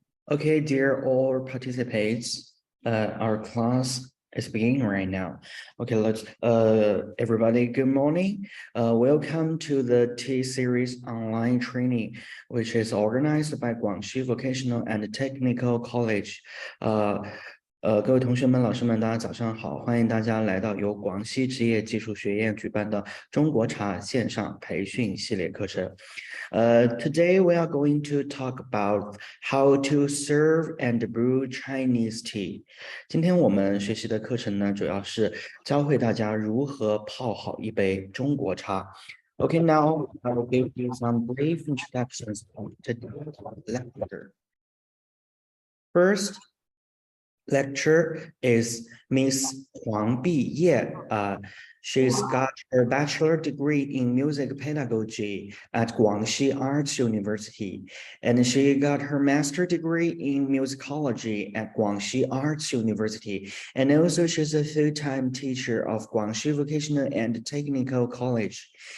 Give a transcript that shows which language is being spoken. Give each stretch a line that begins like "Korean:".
English: Okay, dear all participants, our class is beginning right now. Okay, let's everybody, good morning. Welcome to the T-Series online training, which is organized by Guangxi Vocational and Technical College.
Chinese: 各位同学们、老师们，大家早上好！欢迎大家来到由广西职业技术学院举办的中国茶线上培训系列课程。
English: Today we are going to talk about how to serve and brew Chinese tea.
Chinese: 今天我们学习的课程呢，主要是教会大家如何泡好一杯中国茶。
English: Okay, now I will give you some brief introductions on today's lecture. First lecture is Ms HUANG Biyan. She's got her bachelor degree in music pedagogy at Guangxi Arts University, and she got her master degree in musicology at Guangxi Arts University, and also she's a full-time teacher of Guangxi Vocational and Technical College.